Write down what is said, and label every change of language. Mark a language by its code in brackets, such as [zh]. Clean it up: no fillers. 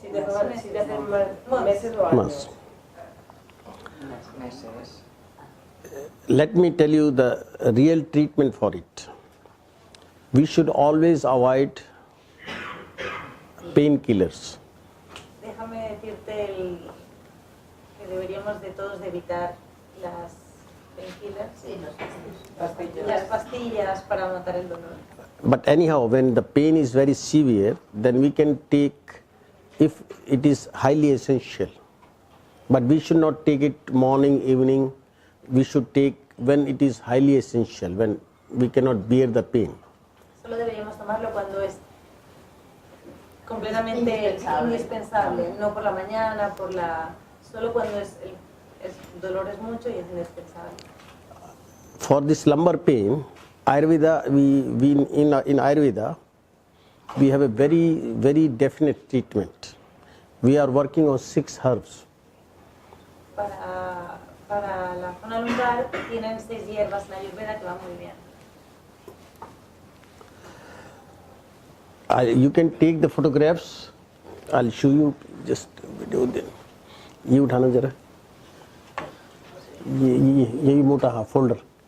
[es] Si de hace meses o años. [en] Months. [es] meses. [en] Let me tell you the real treatment for it. We should always avoid painkillers. [es] Déjame decirte que deberíamos de todos de evitar las painkillers, Sí, las pastillas para matar el dolor. [en] But anyhow, when the pain is very severe, then we can take if it is highly essential. But we should not take it morning, evening. We should take when it is highly essential, when we cannot bear the pain. [es] Solo deberíamos tomarlo cuando es completamente indispensable, no por la mañana, solo cuando el dolor es mucho y es indispensable. [en] For this lumbar pain, Ayurveda, in Ayurveda, we have a very definite treatment. We are working on 6 herbs. [es] Para la zona lumbar tienen 6 hierbas en Ayurveda que van muy bien. [en] You can take the photographs. I'll show you just video then. [hi] ये उठाना जरा. ये मोटा हाँ folder.